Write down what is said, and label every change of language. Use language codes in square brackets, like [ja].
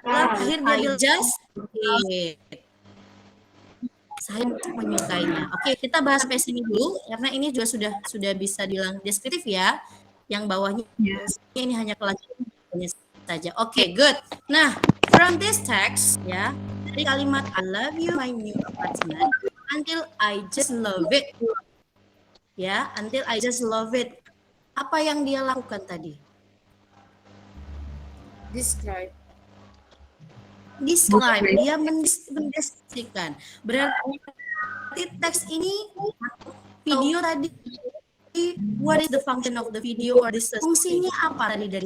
[id] Terakhir dia bilang [en] just it. [id] Saya menyukainya. Oke, kita bahas sampai sini dulu karena ini juga sudah bisa bilang deskriptif ya. Yang bawahnya ini hanya kelanjutannya saja. [en] Oke, good. Nah, from this text ya, [id] dari kalimat [en] I love you my new apartment until I just love it. Ya, until I just love it. [id] Apa yang dia lakukan tadi? [en] Describe. [id] Dia mendeskripsikan. Berarti teks ini video tadi, [en] what is the function of the video or this [id] fungsinya apa tadi dari